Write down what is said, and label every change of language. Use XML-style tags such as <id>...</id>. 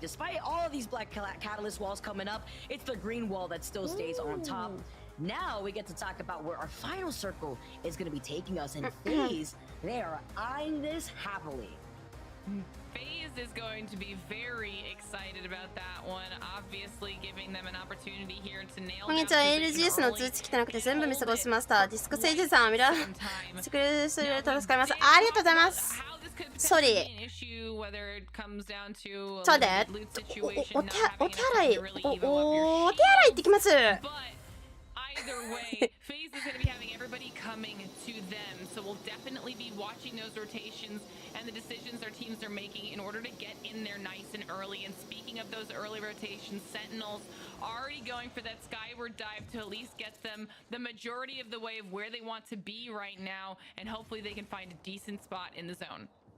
<en>Despite all of these black catalyst walls coming up, it's the green wall that still stays on top. Now we get to talk about where our final circle is going to be taking us. And FaZe, they are eyeing this happily. FaZe is going to be very excited about that one, obviously giving them an opportunity here to nail</en> <ja>こんにちは、ALGS の通知来てなくて全部見過ごしました。ディスクセイジさん、ミラーしてくれる人いると助かります。ありがとうございます。ソリー。そうで、お手洗い行ってきます。</ja> <en>Either way, FaZe is going to be having everybody coming to them, so we'll definitely be watching those rotations and the decisions our teams are making in order to get in there nice and early. And speaking of those early rotations, Sentinels already going for that skyward dive to at least get them the majority of the way of where they want to be right now, and hopefully they can find a decent spot in the zone.</en>